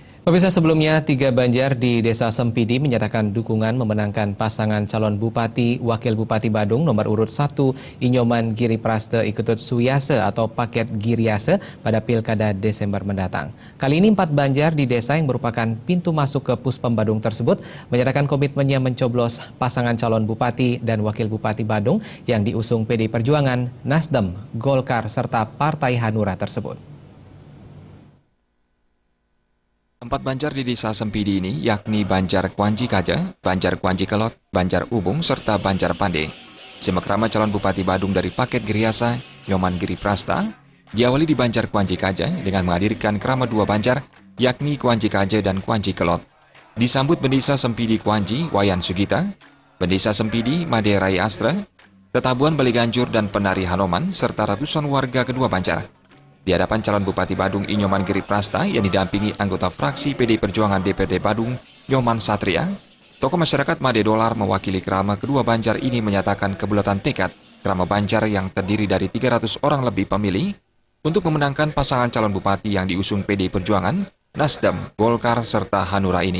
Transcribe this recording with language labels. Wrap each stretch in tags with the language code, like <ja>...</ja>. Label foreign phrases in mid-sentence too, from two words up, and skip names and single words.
<id>Pemirsa, sebelumnya 3 Banjar di Desa Sempidi menyatakan dukungan memenangkan pasangan calon Bupati Wakil Bupati Badung nomor urut 1 Inyoman Giri Praste Iketut Suyase atau paket Giriase pada Pilkada Desember mendatang. Kali ini 4 Banjar di desa yang merupakan pintu masuk ke Puspem Badung tersebut menyatakan komitmennya mencoblos pasangan calon Bupati dan Wakil Bupati Badung yang diusung PDI Perjuangan, Nasdem, Golkar serta Partai Hanura tersebut. 4 Banjar di Desa Sempidi ini yakni Banjar Kuanji Kaja, Banjar Kuanji Kelot, Banjar Ubung, serta Banjar Pande. Simakrama calon Bupati Badung dari paket Giriasa, Nyoman Giri Prasta, diawali di Banjar Kuanji Kaja dengan menghadirkan krama 2 Banjar, yakni Kuanji Kaja dan Kuanji Kelot. Disambut Bendesa Sempidi Kuanji, Wayan Sugita, Bendesa Sempidi, Made Rai Astra, Tetabuan Baliganjur dan Penari Hanoman, serta ratusan warga kedua Banjar. Di hadapan calon Bupati Badung Inyoman Giri Prasta yang didampingi anggota fraksi PDI Perjuangan DPRD Badung, Nyoman Satria, tokoh masyarakat Made Dolar mewakili krama kedua Banjar ini menyatakan kebulatan tekad krama Banjar yang terdiri dari 300 orang lebih pemilih untuk memenangkan pasangan calon bupati yang diusung PDI Perjuangan, Nasdem, Golkar, serta Hanura ini.</id>